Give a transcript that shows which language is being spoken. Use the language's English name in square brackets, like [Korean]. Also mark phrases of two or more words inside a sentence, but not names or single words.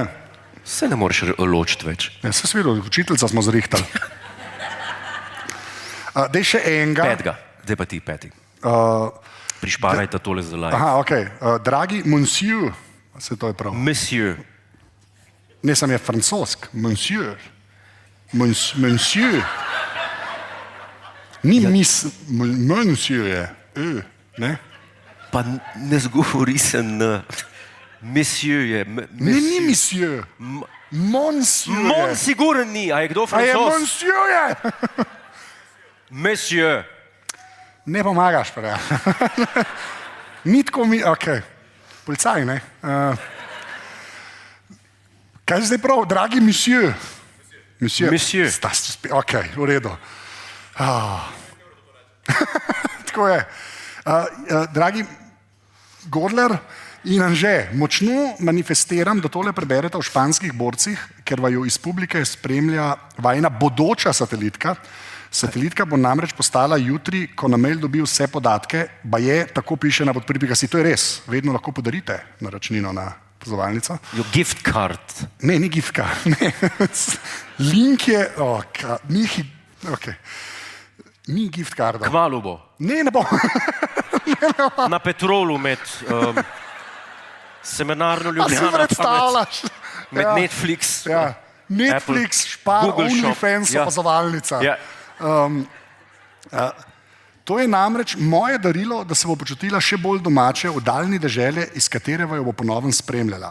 [Slovenian] Se ne moreš ločiti več. Ja, se videl, učiteljica smo zrihtali. Dej še enega. Petega, zdaj pa ti peti. Prišparajte tole za live. Aha, ok. Dragi monsieur, se to je prav. Monsieur. Ne, sem je francosk. Monsieur. Monsieur. Ni monsieur je. Ne? Pa ne zgovori se n. Monsieur je. Ne, ni monsieur. Monsieur Mon je. siguren ni, a je kdo A je francoz? monsieur je. Monsieur. Ne pomagaš, pa ja. Ni tako mi, ok. Policaj, ne? Kaj je zdaj prav, dragi monsieur? Monsieur. Monsieur. Ok, v redu. Tako je. Dragi Godler in Anže, močno manifestiram, da tole preberete v Španskih borcih, ker vaju iz publike spremlja vajna bodoča satelitka. Satelitka bo namreč postala jutri, ko na mail dobi vse podatke, ba je, tako piše na podpri.si, to je res, vedno lahko podarite naročnino na pozovalnico. [English] Your gift card. [Slovenian] Ne, ni [English] gift card, [Slovenian] ne. Link je, okay. Ni [English] gift card. [Slovenian] Kmalu bo. Ne bo. Na Petrolu med seminarno A si Ljubljana, pa predstavljaš? med Ja. Netflix. Ja. Netflix, Špar, Google Shop. OnlyFans, Ja. opazovalnica. Ja. To je namreč moje darilo, da se bo počutila še bolj domače v daljni deželi, iz katere jo bo ponovno spremljala.